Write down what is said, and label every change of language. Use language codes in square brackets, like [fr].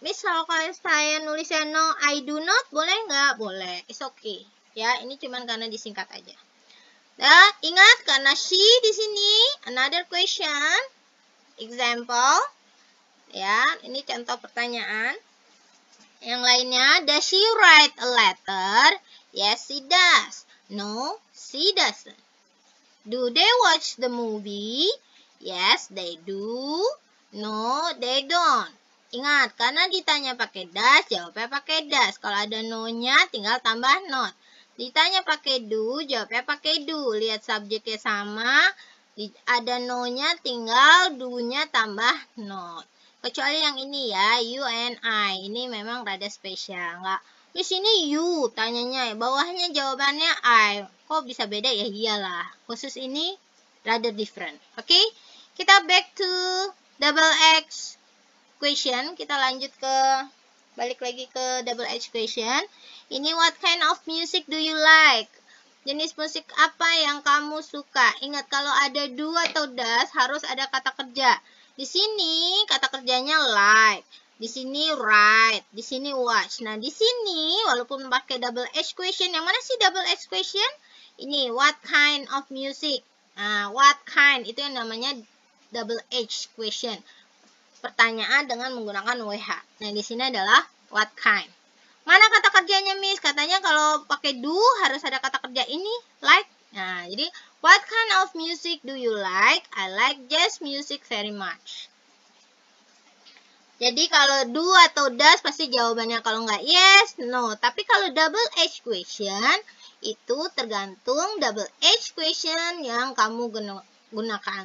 [id] Misal kalau saya nulisnya [en] no, I do not, [id] boleh nggak? Boleh. [en] It's okay. [id] Ya, ini cuman karena disingkat aja. Nah, ingat karena she di sini. [en] Another question. Example. [id] Ya, ini contoh pertanyaan. Yang lainnya, [en] does she write a letter? Yes, she does. No, she doesn't. Do they watch the movie? Yes, they do. No, they don't. [id] Ingat, karena ditanya pakai does, jawabnya pakai does. Kalau ada no-nya, tinggal tambah not. Ditanya pakai do, jawabnya pakai do. Lihat subjeknya sama, ada no-nya, tinggal do-nya tambah not. Kecuali yang ini ya, you and I. Ini memang rada spesial, nggak? Di sini you tanyanya, bawahnya jawabannya I. Kok bisa beda ya? Iyalah. Khusus ini [en] rather different. [id] Oke? [en] Kita back to double X question. [id] Kita lanjut ke balik lagi ke double X question. [en] Ini what kind of music do you like? [id] Jenis musik apa yang kamu suka? Ingat kalau ada do atau does harus ada kata kerja. Di sini kata kerjanya like. Di sini write, di sini watch. Nah, di sini walaupun pakai double H question, yang mana sih double H question? Ini what kind of music. Nah, what kind itu yang namanya double H question. Pertanyaan dengan menggunakan WH. Nah, di sini adalah what kind. Mana kata kerjanya, Miss? Katanya kalau pakai do harus ada kata kerja ini, like. Nah, jadi [en] what kind of music do you like? I like jazz music very much. [id] Jadi kalau do atau does pasti jawabannya kalau nggak yes, no. Tapi kalau double H question itu tergantung double H question yang kamu gunakan.